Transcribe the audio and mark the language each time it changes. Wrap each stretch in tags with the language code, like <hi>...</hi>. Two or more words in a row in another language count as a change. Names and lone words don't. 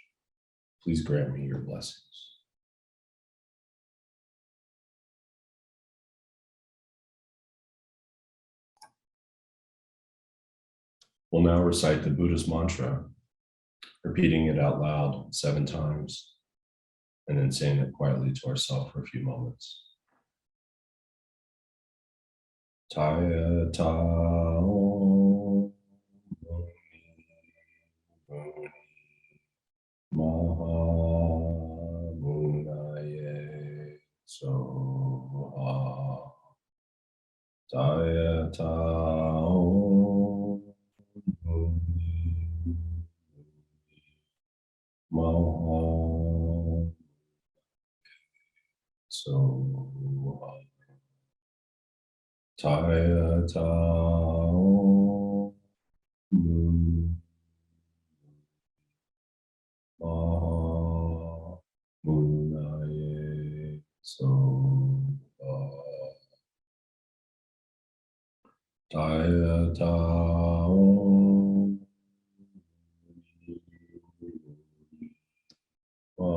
<en>Please grant me your blessings. We'll now recite the Buddhist mantra, repeating it out loud 7 times, and then saying it quietly to ourselves for a few moments.</en> <sa>Taya tao maha munaye soha. Taya tao maha soha. Taya tao maha munaye soha. Taya tao</sa>